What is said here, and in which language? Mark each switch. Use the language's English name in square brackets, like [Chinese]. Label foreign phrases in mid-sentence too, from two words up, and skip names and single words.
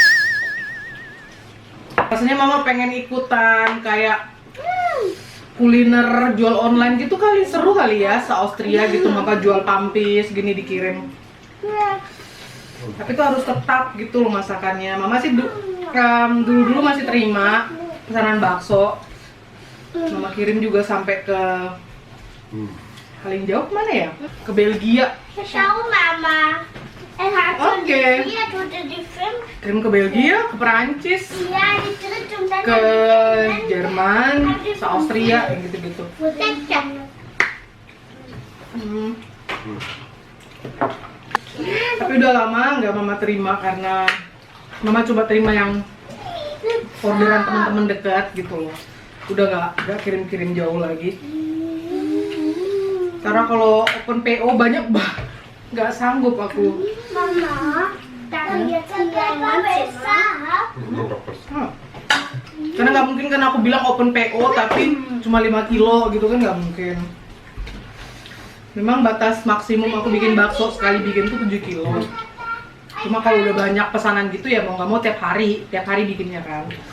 [Indonesian] Rasanya mama pengen ikutan kayak kuliner jual online gitu kali, seru kali ya, se-Austria gitu, maka jual pampis gini dikirim. Tapi itu harus tetap gitu loh masakannya. Mama sih dulu masih terima pesanan bakso. Mama kirim juga sampai ke paling jauh kemana ya? Ke Belgia. [German] Schau, Mama. Er hat schon Okay. die 4 oder die 5. [Indonesian] Kirim ke Belgia, ke Perancis, [German] Ja, die dritte und dann [Indonesian] ke Jerman, se-Austria, kayak gitu-gitu. Hmm. Tapi udah lama nggak mama terima karena mama coba terima yang orderan teman-teman dekat gitu loh. Udah nggak kirim-kirim jauh lagi. Karena kalau [English] open PO [Indonesian] banyak nggak sanggup aku. [German] Mama, dann jetzt hier besser. Noch was. [Indonesian] Karena nggak mungkin kan aku bilang [English] open PO [Indonesian] tapi cuma 5 kilo gitu kan nggak mungkin. Memang batas maksimum aku bikin bakso sekali bikin tuh 7 kilo. Cuma kalau udah banyak pesanan gitu ya mau nggak mau tiap hari bikinnya kan.